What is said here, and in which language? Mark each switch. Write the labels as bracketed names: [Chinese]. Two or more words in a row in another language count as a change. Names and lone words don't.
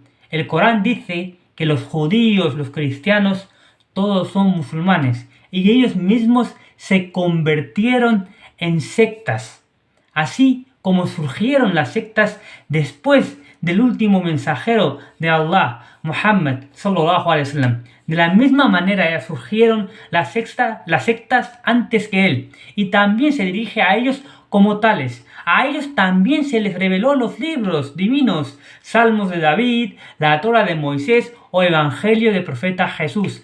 [Spanish] El Corán dice que los judíos, los cristianos, todos son musulmanes y ellos mismos se convirtieron en sectas. Así como surgieron las sectas después del último mensajero de Allah, Muhammad [Arabic] صلى الله عليه وسلم. [Spanish] De la misma manera ya surgieron las sectas antes que él y también se dirige a ellos como tales. A ellos también se les reveló los libros divinos, Salmos de David, la Torá de Moisés o Evangelio del profeta Jesús.